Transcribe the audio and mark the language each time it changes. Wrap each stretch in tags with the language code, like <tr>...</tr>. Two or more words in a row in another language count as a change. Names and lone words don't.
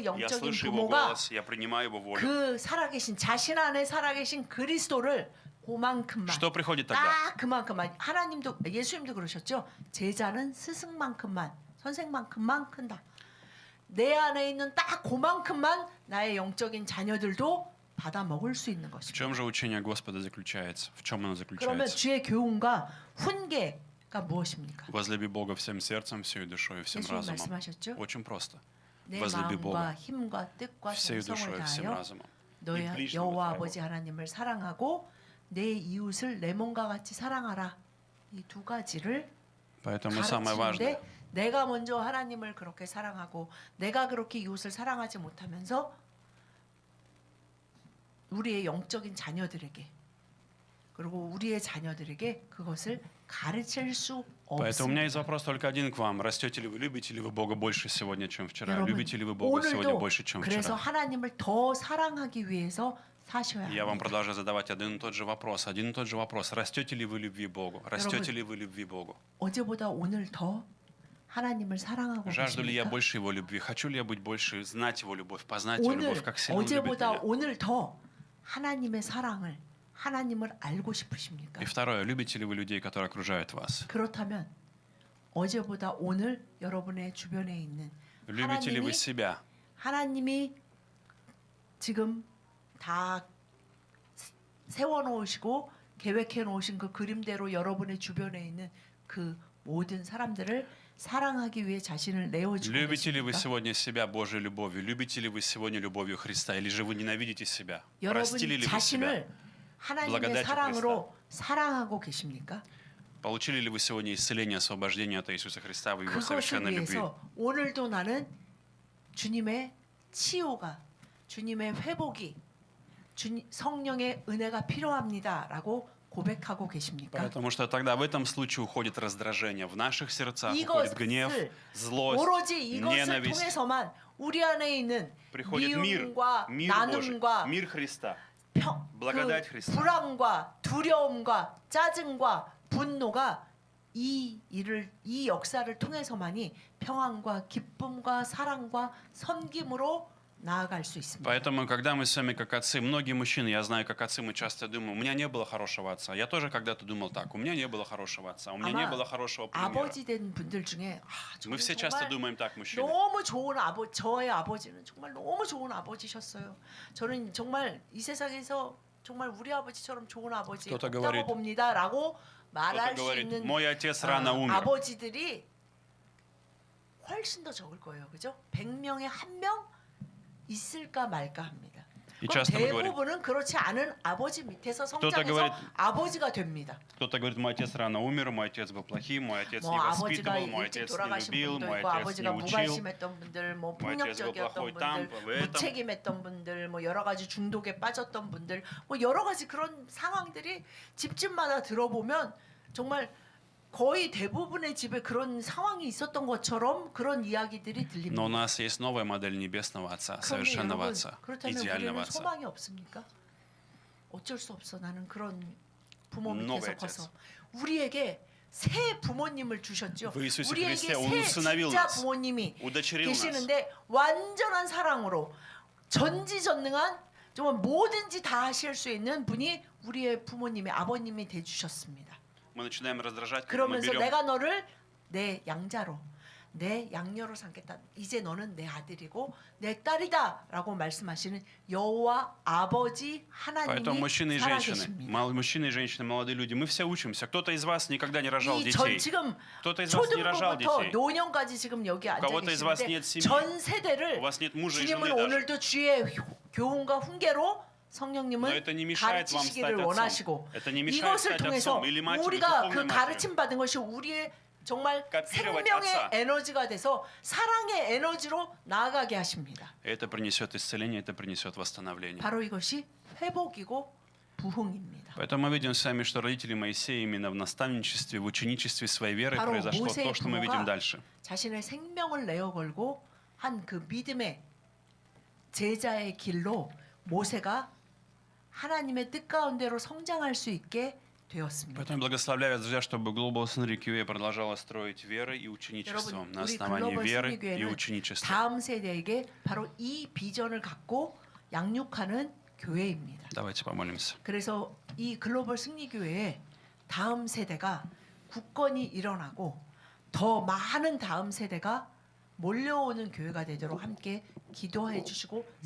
<ru>я</ru> <ko>영적인</ko> <ru>слышу Его</ru> <ko>부모가</ko> <ru>голос, я принимаю Его волю.</ru> <ko>그 살아계신 자신 안에 살아계신 그리스도를 그만큼만</ko> <ru>Что приходит тогда?</ru> <ko>딱 그만큼만 하나님도 예수님도 그러셨죠. 제자는 스승만큼만 선생만큼만 큰다. 내 안에 있는 딱 그만큼만 나의 영적인 자녀들도 받아 먹을 수 있는</ko> <ru>В</ru> <ko>것입니다.</ko> <ru>чем же учение Господа заключается? В чем оно</ru> <ko>그러면</ko> <ru>заключается?</ru> <ko>주의 교훈과 훈계가 무엇입니까?</ko> <ru>Возлюби Бога всем сердцем, всей душой и всем</ru> <ko>예수님</ko> <ru>разумом.</ru> <ko>말씀하셨죠?</ko> <ru>Очень просто.</ru> <ko>내</ko> <ru>возлюби</ru> <ko>마음과</ko> <ru>Бога</ru> <ko>힘과 뜻과</ko> <ru>всей</ru> <ko>정성을</ko> <ru>душой и всем</ru> <ko>다하여</ko> <ru>разумом.</ru> <ko>너희</ko> <ru>이 ближнего</ru> <ko>여호와</ko> <ru>твоего.</ru> <ko>아버지 하나님을 사랑하고 내 이웃을 내 몸과 같이 사랑하라. 이 두 가지를</ko> <ru>Поэтому самое важное,</ru> <ko>가르치는데 내가 먼저 하나님을 그렇게 사랑하고 내가 그렇게 이웃을 사랑하지 못하면서 우리의 영적인 자녀들에게 그리고 우리의 자녀들에게 그것을 가르칠 수</ko> <ru>Поэтому у меня</ru> <ko>없습니다.</ko> <ru>есть вопрос только один к вам. Растете ли вы, любите ли вы Бога больше сегодня, чем вчера?</ru> <ko>여러분,</ko> <ru>Любите ли вы Бога сегодня</ru> <ko>오늘도</ko> <ru>больше, чем</ru> <ko>그래서</ko> <ru>вчера?</ru> <ko>하나님을 더 사랑하기 위해서 사셔야</ko> <ru>Я вам</ru> <ko>합니다.</ko> <ru>продолжаю задавать один и тот же вопрос. Один и тот же вопрос. Растете ли вы любви Богу? Растете ли вы любви Богу?</ru> <ko>어제보다 오늘 더 하나님을 사랑하고</ko> <ru>Жажду ли я</ru> <ko>계십니까?</ko> <ru>больше Его любви? Хочу ли я быть больше, знать Его любовь, познать Его</ru> <ko>오늘</ko> <ru>любовь, как сильно Он любит</ru> <ko>어제보다</ko> <ru>меня?</ru> <ko>오늘 더 하나님의 사랑을 하나님을 알고 싶으십니까?</ko> <ru>И второе, любите ли вы людей, которые окружают вас?</ru> <ko>그렇다면 어제보다 오늘 여러분의 주변에 있는</ko> <ru>Любите ли вы себя?</ru> <ko>하나님이 지금 다 세워 놓으시고 계획해 놓으신 그 그림대로 여러분의 주변에 있는 그 모든 사람들을 사랑하기 위해 자신을 내어주고</ko> <ru>Любите ли вы</ru> <ko>계십니까?</ko> <ru>сегодня себя Божьей любовью? Любите ли вы сегодня любовью Христа? Или же вы ненавидите себя?</ru> <ko>여러분</ko> <ru>Простили ли вы себя?</ru> <ko>자신을 하나님의</ko> <ru>благодатью</ru> <ko>사랑으로 사랑하고 계십니까?</ko> <ru>Получили ли вы сегодня исцеление, освобождение от Иисуса Христа в Его</ru> <ko>그것을</ko> <ru>совершенной любви?</ru> <ko>위해서 오늘도 나는 주님의 치유가, 주님의 회복이, 성령의 은혜가 필요합니다라고 고백하고 계십니까?</ko> <ru>Потому что тогда в этом случае уходит раздражение в наших сердцах, уходит гнев,</ru> <ko>이것을</ko> <ru>злость,</ru> <ko>오로지 이것을</ko> <ru>ненависть.</ru> <ko>통해서만 우리 안에 있는</ko> <ru>Приходит мир,</ru> <ko>미움과</ko> <ru>мир Божий,</ru> <ko>나눔과</ko> <ru>мир Христа.</ru> <ko>평,</ko> <ru>благодать</ru> <ko>그</ko> <ru>Христа.</ru> <ko>불안과 두려움과 짜증과 분노가 이 역사를 통해서만이 평안과 기쁨과 사랑과 섬김으로 나아갈 수 있습니다.</ko> <ru>Поэтому, когда мы с вами как отцы, многие мужчины, я знаю, как отцы, мы часто думаем, у меня не было хорошего отца. Я тоже когда-то думал так, у меня не было хорошего отца, у меня не</ru> <ko>아마</ko> <ru>было хорошего примера.</ru> <ko>아버지 된 분들 중에</ko> <ru>Мы</ru> <ko>저는</ko> <ru>все часто</ru> <ko>정말</ko> <ru>думаем так, мужчины.</ru> <ko>너무 좋은 저의 아버지는 정말 너무 좋은 아버지셨어요. 저는 정말 이 세상에서 정말 우리 아버지처럼 좋은 아버지</ko> <ru>кто-то</ru> <ko>없다고</ko> <ru>говорит,</ru> <ko>봅니다라고 말할</ko> <ru>Кто-то</ru> <ko>수</ko> <ru>говорит,</ru> <ko>있는</ko> <ru>мой отец рано умер.</ru> <ko>아버지들이 훨씬 더 적을 거예요. 그죠? 100명에 1명 있을까 말까 합니다. 이 그럼</ko> <ru>часто мы говорим,</ru> <ko>대부분은 그렇지 않은 아버지 밑에서 성장해서</ko> <ru>говорит,</ru> <ko>아버지가 됩니다.</ko> <ru>кто-то говорит, мой отец рано умер, мой отец был плохим, мой отец</ru> <ko>뭐</ko> <ru>не</ru> <ko>아버지가</ko> <ru>воспитывал, мой</ru> <ko>일찍</ko> <ru>отец не</ru> <ko>돌아가신</ko> <ru>любил,</ru> <ko>분도</ko> <ru>мой</ru> <ko>있고</ko> <ru>отец не</ru> <ko>아버지가</ko> <ru>учил.</ru> <ko>무관심했던 분들, 뭐</ko> <ru>뭐 отец был</ru> <ko>폭력적이었던</ko> <ru>плохой там,</ru> <ko>분들,</ko> <ru>в этом.</ru> <ko>무책임했던 분들, 뭐 여러 가지 중독에 빠졌던 분들, 뭐 여러 가지 그런 상황들이 집집마다 들어보면 정말 거의 대부분의 집에 그런 상황이 있었던 것처럼 그런 이야기들이</ko> <ru>Но у</ru> <ko>들립니다.</ko> <ru>нас есть новая модель небесного Отца,</ru> <ko>그런데</ko> <ru>совершенного</ru> <ko>여러분,</ko> <ru>Отца,</ru> <ko>그렇다면</ko> <ru>идеального</ru> <ko>우리는</ko> <ru>Отца.</ru> <ko>소망이 없습니까? 어쩔 수 없어. 나는 그런 부모</ko> <ru>Новый</ru> <ko>밑에서</ko> <ru>отец.</ru> <ko>커서 우리에게 새 부모님을 주셨죠.</ko> <ru>В Иисусе</ru> <ko>우리에게</ko> <ru>Христе Он</ru> <ko>새</ko> <ru>усыновил</ru> <ko>진짜</ko> <ru>нас,</ru> <ko>부모님이</ko> <ru>удочерил нас.</ru> <ko>계시는데 완전한 사랑으로 전지전능한 정말 뭐든지 다 하실 수 있는 분이 우리의 부모님의 아버님이 돼 주셨습니다.</ko> <ru>Мы начинаем раздражать, когда мы</ru> <ko>그러면서</ko> <ru>берем</ru> <ko>내가 너를 내 양자로 내 양녀로 삼겠다. 이제 너는 내 아들이고 내 딸이다라고 말씀하시는 여호와 아버지</ko> <ru>Поэтому</ru> <ko>하나님이</ko> <ru>мужчины и женщины,</ru> <ko>살아계십니다.</ko> <ru>мужчины и женщины, молодые люди, мы все учимся. Кто-то из вас никогда не рожал</ru> <ko>이</ko> <ru>детей.</ru> <ko>지금</ko> <ru>Кто-то из вас не рожал</ru> <ko>초등부부터</ko> <ru>детей.</ru> <ko>노년까지 지금 여기 앉아</ko> <ru>кого-то из вас</ru> <ko>계시는데</ko> <ru>нет семьи.</ru> <ko>전 세대를</ko> <ru>У вас нет мужа и жены</ru> <ko>주님은</ko> <ru>даже.</ru> <ko>오늘도 주의 교훈과 훈계로</ko> <ru>Но</ru> <ko>성령님은</ko> <ru>это не mешает вам стать</ru> <ko>가르치시기를</ko> <ru>отцом.</ru> <ko>원하시고</ko> <ru>Это не мешает</ru> <ko>이것을</ko> <ru>стать</ru> <ko>통해서</ko> <ru>отцом или матерью,</ru> <ko>우리가 그</ko> <ru>духовной матерью.</ru> <ko>가르침 받은 것이 우리의 정말</ko> <ru>копировать</ru> <ko>생명의</ko> <ru>отца.</ru> <ko>에너지가 돼서 사랑의 에너지로 나아가게 하십니다.</ko> <ru>Это принесет исцеление, это принесет восстановление.</ru> <ko>바로 이것이 회복이고 부흥입니다.</ko> <ru>Поэтому мы видим с вами, что родители Моисея именно в наставничестве, в ученичестве своей веры</ru> <ko>바로</ko> <ru>произошло</ru> <ko>모세의</ko> <ru>то, что мы видим</ru> <ko>부모가</ko> <ru>дальше.</ru> <ko>자신의 생명을 내어 걸고 한 그 믿음의 제자의 길로 모세가 하나님의 뜻 가운데로 성장할 수 있게 되었습니다.</ko> <ru>Поэтому благословляю вас, друзья, чтобы Global Synergy QA продолжала строить верой и ученичеством,</ru> <ko>여러분,</ko> <ru>на</ru> <ko>우리</ko> <ru>основании</ru> <ko>글로벌</ko> <ru>веры и</ru> <ko>승리교회는</ko> <ru>ученичества.</ru> <ko>다음 세대에게 바로 이 비전을 갖고 양육하는 교회입니다.</ko> <ru>Давайте помолимся.</ru> <ko>그래서 이 글로벌 승리교회의 다음 세대가 굳건히 일어나고 더 많은 다음 세대가 몰려오는 교회가 되도록 함께 기도해 주시고</ko>